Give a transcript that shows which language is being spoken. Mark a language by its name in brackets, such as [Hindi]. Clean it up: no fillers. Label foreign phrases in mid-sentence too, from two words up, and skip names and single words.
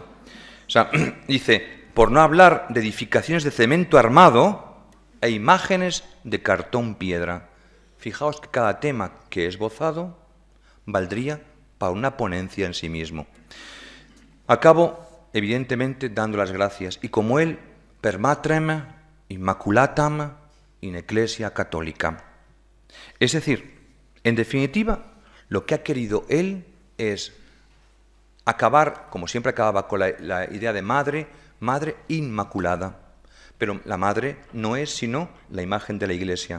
[Spanish] O sea, dice, por no hablar de edificaciones de cemento armado e imágenes de cartón piedra. Fijaos que cada tema que he esbozado valdría para una ponencia en sí mismo. Acabo, evidentemente, dando las gracias. Y como él, [Latin] per matrem immaculatam in ecclesia católica. [Spanish] Es decir, en definitiva, lo que ha querido él es acabar, como siempre acababa con la idea de madre inmaculada. Pero la madre no es sino la imagen de la Iglesia.